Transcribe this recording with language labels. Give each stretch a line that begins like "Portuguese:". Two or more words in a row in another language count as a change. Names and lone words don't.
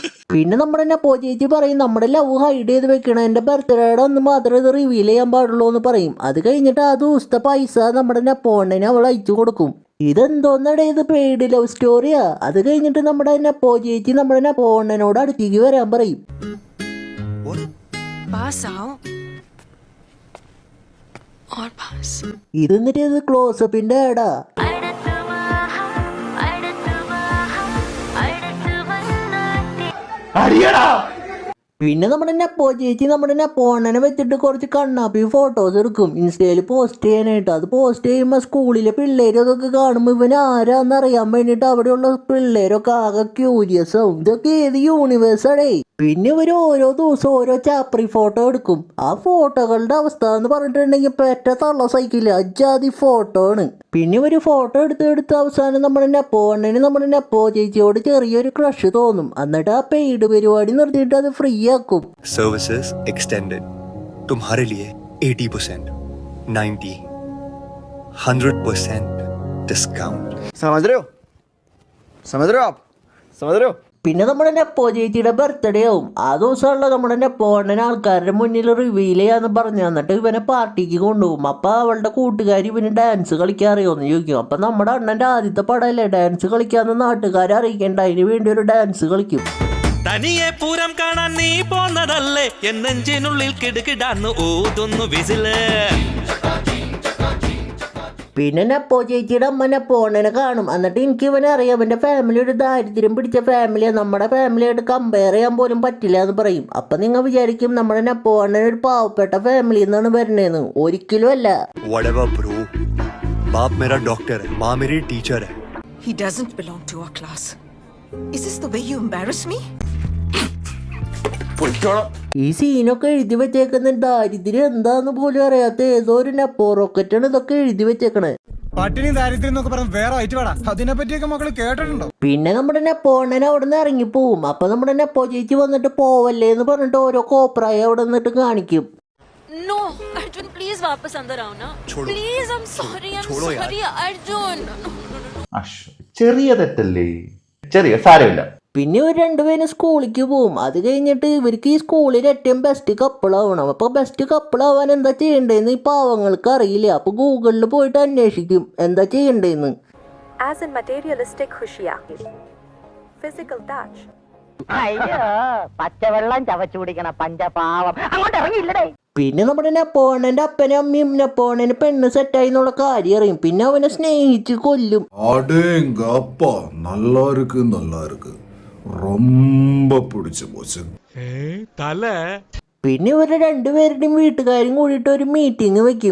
Malayalam: പിന്നെ നമ്മുടെ നെപ്പോ ചേച്ചി പറയും നമ്മുടെ
English: love hide
Malayalam: ചെയ്ത് വെക്കണം, എന്റെ ബർത്ത്ഡേയുടെ അന്ന് മാത്രമേ ഇത് റിവീൽ ചെയ്യാൻ പാടുള്ളൂ എന്ന് പറയും. അത് കഴിഞ്ഞിട്ട് ആ ദിവസത്തെ പൈസ നമ്മുടെ നെപ്പോണ്ണന് അവൾ അയച്ചു കൊടുക്കും. ഇതെന്തോന്നടേ, ഇത്
English: paid love story.
Malayalam: അത് കഴിഞ്ഞിട്ട് നമ്മുടെ നെപ്പോ ചേച്ചി നമ്മുടെ നെപ്പോണ്ണനോട് അടുത്തേക്ക് വരാൻ പറയും.
Hindi: पास आओ और पास।
Malayalam: ഇത് എന്നിട്ട് ഇത് ക്ലോസപ്പിന്റെ ആടാ. പിന്നെ നമ്മുടെ നെപ്പോ ചേച്ചി നമ്മുടെ നെപ്പോണ്ണനെ വെച്ചിട്ട് കുറച്ച് കണ്ണാപ്പി ഫോട്ടോസ് എടുക്കും ഇൻസ്റ്റയിൽ പോസ്റ്റ് ചെയ്യാനായിട്ട്. അത് പോസ്റ്റ് ചെയ്യുമ്പോൾ സ്കൂളിലെ പിള്ളേരും അതൊക്കെ കാണുമ്പോൾ ഇവൻ ആരാന്ന് അറിയാൻ വേണ്ടിയിട്ട് അവിടെയുള്ള പിള്ളേരൊക്കെ ആകെ ക്യൂരിയസ് ആവും. ഇതൊക്കെ ഏത് യൂണിവേഴ്സാടേ. പിന്നെ ഇവർ ഓരോ ദിവസം ഓരോ ചാപ്രി ഫോട്ടോ എടുക്കും. ആ ഫോട്ടോകളുടെ അവസ്ഥ എന്ന് പറഞ്ഞിട്ടുണ്ടെങ്കിൽ പെറ്റ തള്ള സൈക്കില്ല, അജാതി ഫോട്ടോ ആണ്. പിന്നെ ഇവര് ഫോട്ടോ എടുത്ത് അവസാനം നമ്മുടെ നെപ്പോണ്ണന് നമ്മുടെ നെപ്പോ ചേച്ചിയോട് ചെറിയൊരു ക്രഷ് തോന്നും. എന്നിട്ട് ആ പെയ്ഡ് പരിപാടി നിർത്തിയിട്ട് അത് ഫ്രീ ആക്കും.
English: services extended
Hindi: तुम्हारे लिए 80%, 90, 100% डिस्काउंट। समझ रहे हो? समझ रहे हो आप? समझ रहे हो?
Malayalam: പിന്നെ നമ്മുടെ നെപ്പോ ചേച്ചിയുടെ ബർത്ത്ഡേ ആവും. ആ ദിവസമുള്ള നമ്മുടെ നെപ്പോണ്ണൻ ആൾക്കാരുടെ മുന്നിൽ റിവീൽ ചെയ്യാന്ന് പറഞ്ഞു. എന്നിട്ട് ഇവനെ പാർട്ടിക്ക് കൊണ്ടുപോകും. അപ്പൊ അവളുടെ കൂട്ടുകാരി ഇവന് ഡാൻസ് കളിക്കാൻ അറിയുമെന്ന് ചോദിക്കും. അപ്പൊ നമ്മുടെ അണ്ണന്റെ ആദ്യത്തെ പടമല്ലേ, ഡാൻസ് കളിക്കാന്ന് നാട്ടുകാരെ അറിയിക്കേണ്ട, അതിന് വേണ്ടി ഒരു ഡാൻസ് കളിക്കും. തനിയെ പൂരം കാണാൻ നീ പോന്നതല്ലേ, എന്നെഞ്ചിനുള്ളിൽ കിടുകിടാന്ന് ഊതുന്നു വിസില്. പിന്നെ നെപ്പോ ചേച്ചിയുടെ അമ്മ നെപ്പോണ്ണനെ കാണും. എന്നിട്ട് എനിക്ക് ഇവനെ അറിയാം, അവൻ്റെ ഫാമിലി ഒരു ദാരിദ്ര്യം പിടിച്ച ഫാമിലിയാണ്, നമ്മുടെ ഫാമിലിയായിട്ട് കമ്പയർ ചെയ്യാൻ പോലും പറ്റില്ല എന്ന് പറയും. അപ്പം നിങ്ങൾ വിചാരിക്കും നമ്മുടെ നെപ്പോണ്ണൻ ഒരു പാവപ്പെട്ട ഫാമിലി എന്നാണ് വരുന്നതെന്ന്. ഒരിക്കലും അല്ല.
English: Whatever bro,
Hindi: बाप मेरा डॉक्टर है, माँ मेरी टीचर है.
English: He doesn't belong to our class. Is this the way you embarrass me?
Malayalam: ഈ സീനൊക്കെ എഴുതി വെച്ചേക്കുന്ന ദാരിദ്ര്യം എന്താന്ന് പോലും അറിയാത്ത ഏതോ ഒരു നെപ്പോ റോക്കറ്റാണ് ഇതൊക്കെ എഴുതി വെച്ചേക്കണേ. പട്ടിണി ദാരിദ്ര്യം എന്നൊക്കെ പറഞ്ഞ് വേറെ ആയിട്ട് വേടാ. അതിനെ പറ്റിയൊക്കെ മക്കള് കേട്ടിട്ടുണ്ടോ? പിന്നെ നമ്മുടെ നെപ്പോണ്ണൻ അവിടെ നിന്ന് ഇറങ്ങിപ്പോവും. അപ്പൊ നമ്മുടെ നെപ്പോ ചേച്ചി വന്നിട്ട് പോവല്ലേ എന്ന് പറഞ്ഞിട്ട് ഓരോ കോപ്രായ അവിടെ നിന്നിട്ട് കാണിക്കും.
English: No, Arjun, please
Hindi: वापस अंदर आओ ना.
English: Please, I'm sorry, Arjun.
Malayalam: ചെറിയ തെറ്റല്ലേ, ചെറിയ സാരമില്ല. പിന്നെ ഇവർ രണ്ടുപേരും സ്കൂളിലേക്ക് പോവും. അത് കഴിഞ്ഞിട്ട് ഇവർക്ക് ഈ സ്കൂളിൽ ഏറ്റവും
English: best couple.
Malayalam: അപ്പോൾ
English: best couple
Malayalam: എന്താ ചെയ്യേണ്ടതെന്ന് ഈ പാവങ്ങൾക്ക് അറിയില്ല. അപ്പോൾ ഗൂഗിളിൽ പോയിട്ട് അന്വേഷിക്കും എന്താ ചെയ്യേണ്ടതെന്ന്.
English: As in materialistic khushiya. Physical touch.
Malayalam: പച്ചവെള്ളം ചവച്ചു കുടിക്കണ പഞ്ചപാവം അങ്ങോട്ട് ഇറങ്ങിയില്ലടേ. പിന്നെ നമ്മുടെ നെപ്പോണന്റെ അപ്പനും അമ്മയും നെപ്പോണന് പെണ്ണ് സെറ്റായി എന്നുള്ള കാര്യം അറിയും. പിന്നെ അവനെ സ്നേഹിച്ച് കൊല്ലും. പിന്നെ ഇവരുടെ രണ്ടുപേരുടെയും വീട്ടുകാരും കൂടിയിട്ട് ഒരു മീറ്റിംഗ് വെക്കും.